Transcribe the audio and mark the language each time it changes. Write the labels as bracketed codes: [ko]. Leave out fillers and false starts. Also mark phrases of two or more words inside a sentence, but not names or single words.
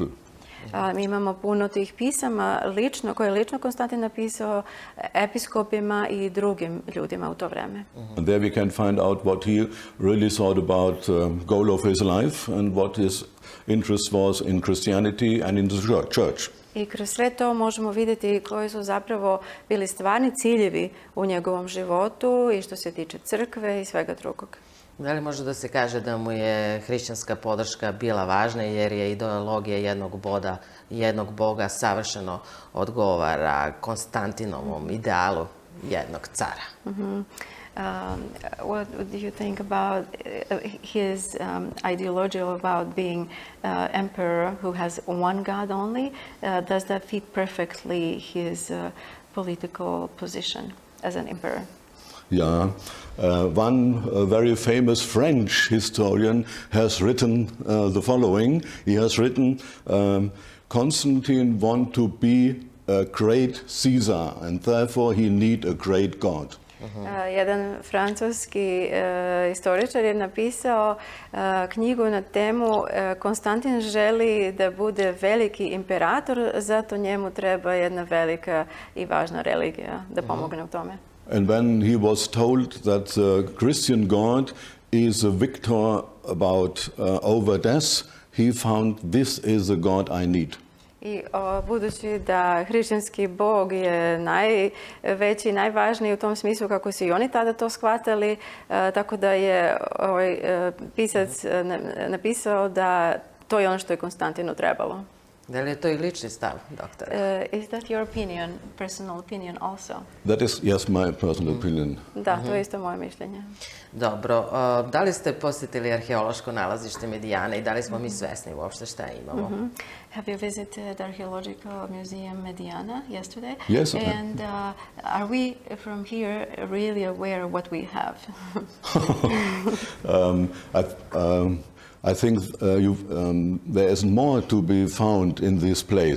[sr] Mi imamo puno tih pisama koje je lično Konstantin napisao episkopima i drugim ljudima u to vreme. [en] And there we can find out what he really thought about the goal of his life and what his interest was in Christianity and in the church. I kroz sve to možemo vidjeti koji su zapravo bili stvarni ciljevi u njegovom životu i što se tiče crkve i svega drugog. [sr] Da li može da se kaže da mu je hrišćanska podrška bila važna jer je ideologija jednog Boga savršeno odgovara Konstantinovom idealu jednog cara? [en] What do you think about his ideology about being emperor who has one God only? Does that fit perfectly his political position as an emperor? Yeah. One very famous French historian has written the following. He has written, Constantine wanted to be a great Caesar and therefore he need a great God. [sr] Jedan francuski istoričar je napisao knjigu na temu Konstantin želi da bude veliki imperator, zato njemu treba jedna velika i važna religija da pomogne u tome. [en] And when he was told that the Christian God is a victor over death, he found this is the God I need. [sr] I budući da hrišćanski Bog je najveći i najvažniji u tom smislu kako su i oni tada to shvatili, tako da je pisac napisao da to je ono što je Konstantinu trebalo. Da li je to i lični stav, doktore? [en] Is that your opinion, personal opinion also? That is, yes, my personal opinion. [sr] Da, to je isto moje mišljenje. Dobro, da li ste posjetili arheološko nalazište Medijane i da li smo mi svesni uopšte šta imamo? [en] Have you visited the Archaeological Museum Mediana yesterday? Yes. And are we from here really aware of what we have? I think there is more to be found in this place.